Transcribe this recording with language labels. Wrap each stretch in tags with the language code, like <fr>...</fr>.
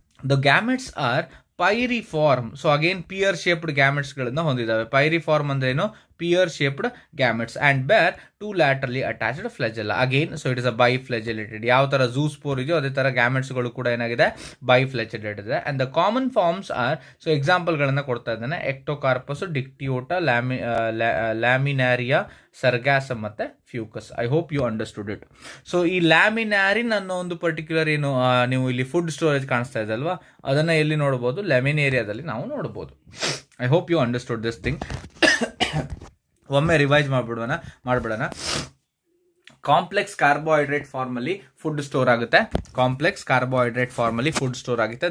<en>The gametes are pyriform. So again pear shaped gametes</en> <kn>ಗಳನ್ನ ಹೊಂದಿದ್ದಾವೆ. ಪೈರಿಫಾರ್ಮ್ ಅಂದ್ರೆ ಏನು,</kn> <en>pear shaped gametes and bear 2 laterally attached flagella. Again, so it is a biflagellated.</en> <kn>ಯಾವ ತರ zoospore ಇದೆಯೋ ಅದೇ ತರ gametes ಗಳು ಕೂಡ ಏನಾಗಿದೆ biflagellated ಇದೆ.</kn> <en>and the common forms are, so example</en> <kn>ಗಳನ್ನ ಕೊಡ್ತಾ ಇದ್ದಾನೆ,</kn> <en>ectocarpus, dictyota, laminaria, sargassum ಮತ್ತೆ fucus. I hope you understood it.</en> <kn>So ಈ ಲ್ಯಾಮಿನಾರಿನ್ ಅನ್ನೋ ಒಂದು ಪರ್ಟಿಕ್ಯುಲರ್ ಏನು ನೀವು ಇಲ್ಲಿ ಫುಡ್ ಸ್ಟೋರೇಜ್ ಕಾಣಿಸ್ತಾ ಇದೆ ಅಲ್ವಾ, ಅದನ್ನ ಎಲ್ಲಿ ನೋಡಬಹುದು, ಲ್ಯಾಮಿನೇರಿಯಾದಲ್ಲಿ ನಾವು ನೋಡಬಹುದು.</kn> <en>I hope you understood this thing.</en> <kn>ಒಮ್ಮೆ ರಿವೈಸ್ ಮಾಡ್ಬಿಡೋಣ. ಕಾಂಪ್ಲೆಕ್ಸ್ ಕಾರ್ಬೋಹೈಡ್ರೇಟ್ ಫಾರ್ಮಲ್ಲಿ ಫುಡ್ ಸ್ಟೋರ್ ಆಗುತ್ತೆ. ಕಾಂಪ್ಲೆಕ್ಸ್ ಕಾರ್ಬೋಹೈಡ್ರೇಟ್ ಫಾರ್ಮಲ್ಲಿ ಫುಡ್ ಸ್ಟೋರ್ ಆಗುತ್ತೆ.</kn>